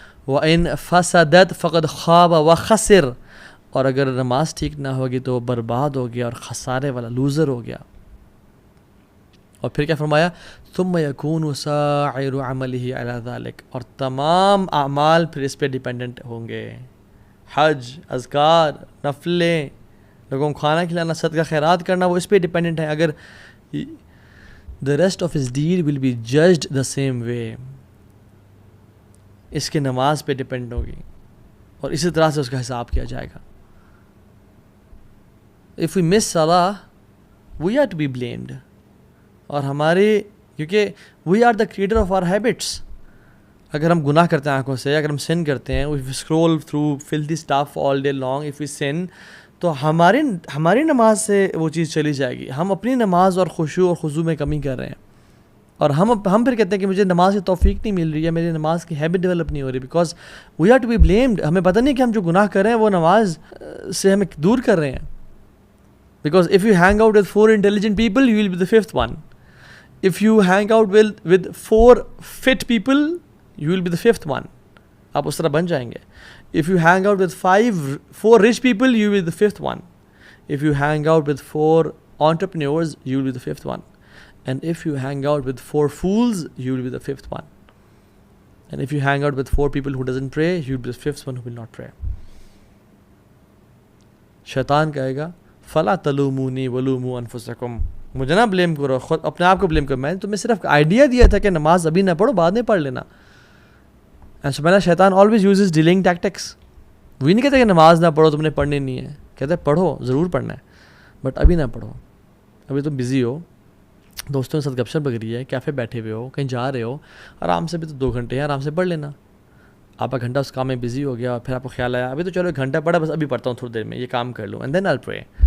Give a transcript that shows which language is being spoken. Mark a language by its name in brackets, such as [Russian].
[Arabic] وإن فسدت فقد خاب وخسر. [Urdu] اور اگر نماز ٹھیک نہ ہوگی تو وہ برباد ہو گیا اور خسارے والا لوزر ہو گیا. اور پھر کیا فرمایا, [Arabic] ثم يكون سائر عمله على ذلك. [Urdu] اور تمام اعمال پھر اس پہ ڈیپینڈنٹ ہوں گے. حج, اذکار, نفلیں, لوگوں کو کھانا کھلانا, صدقہ خیرات کرنا, وہ اس پہ ڈیپینڈنٹ ہے. اگر [English] the rest of his deed will be judged the same way. [Urdu] اس کی نماز پہ ڈیپینڈ ہوگی اور اسی طرح سے اس کا حساب کیا جائے گا. [English] if we miss salah, we are to be blamed. [Urdu] اور ہمارے کیونکہ [English] we are the creator of our habits. [Urdu] اگر ہم گناہ کرتے ہیں آنکھوں سے, اگر ہم sin کرتے ہیں, [English] if we scroll through filthy stuff all day long, if we sin, [Urdu] تو ہماری نماز سے وہ چیز چلی جائے گی. ہم اپنی نماز اور خشوع اور خضوع میں کمی کر رہے ہیں, اور ہم پھر کہتے ہیں کہ مجھے نماز کی توفیق نہیں مل رہی ہے, میری نماز کی ہیبٹ ڈیولپ نہیں ہو رہی, [English] Because we are to be blamed. [Urdu] ہمیں پتہ نہیں کہ ہم جو گناہ کر رہے ہیں وہ نماز سے ہمیں دور کر رہے ہیں. [English] Because if you hang out with 4 intelligent people, you will be the 5th one. If you hang out with 4 fit people, you will be the 5th one. [Urdu] آپ اس طرح بن جائیں گے. [English] If you hang out with 4 rich people, you will be the 5th one. If you hang out with 4 entrepreneurs, you will be the 5th one. And if you hang out with 4 fools, you will be the 5th one. And if you hang out with 4 people who doesn't pray, you will be the 5th one who will not pray. [Urdu] شیطان کہے گا [Arabic] فلا تلومونی ولوموا انفسکم, [Urdu] مجھے نہ blame کرو, خود اپنے آپ کو بلیم کرو. میں نے تمہیں صرف آئیڈیا دیا تھا کہ نماز ابھی نہ پڑھو, بعد میں پڑھ لینا. [English] And so شیطان always uses delaying tactics. [Urdu] وہی نہیں کہتے کہ نماز نہ پڑھو, تم نے پڑھنی نہیں ہے. کہتے ہیں پڑھو, ضرور پڑھنا ہے, بٹ ابھی نہ پڑھو, ابھی تم بزی ہو, دوستوں کے ساتھ گپ شپ لگ رہی ہے, کیفے بیٹھے ہوئے ہو, کہیں جا رہے ہو, آرام سے بھی تو 2 گھنٹے ہیں, آرام سے پڑھ لینا. آپ کا گھنٹہ اس کام میں بزی ہو گیا, اور پھر آپ کو خیال آیا ابھی تو چلو 1 گھنٹہ پڑھا, بس ابھی پڑھتا ہوں تھوڑی دیر میں, یہ کام کر لوں, [English] And then I pray.